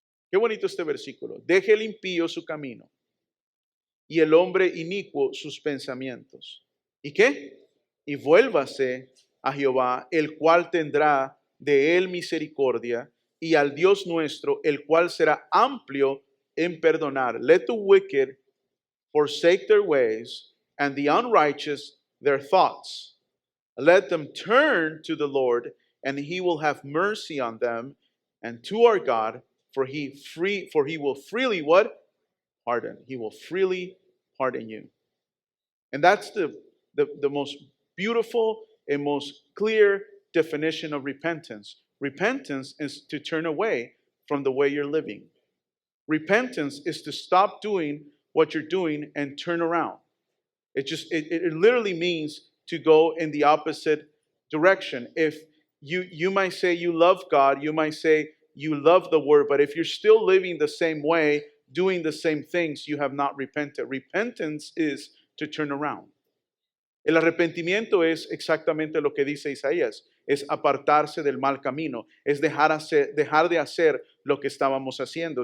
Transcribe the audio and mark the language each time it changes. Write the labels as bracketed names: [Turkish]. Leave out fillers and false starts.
[Spanish] Qué bonito este versículo. Deje el impío su camino y el hombre inicuo sus pensamientos. ¿Y qué? Y vuélvase a Jehová, el cual tendrá de él misericordia, y al Dios nuestro, el cual será amplio en perdonar. [English] Let the wicked forsake their ways, and the unrighteous their thoughts. Let them turn to the Lord, and he will have mercy on them, and to our God, for he will freely what? Pardon. He will freely pardon you. And that's the most beautiful and most clear definition of repentance. Repentance is to turn away from the way you're living. Repentance is to stop doing what you're doing and turn around. It literally means to go in the opposite direction. If you might say you love God, you might say you love the word, but if you're still living the same way, doing the same things, you have not repented. Repentance is to turn around. [Spanish] El arrepentimiento es exactamente lo que dice Isaías, es apartarse del mal camino, es dejar de hacer lo que estábamos haciendo.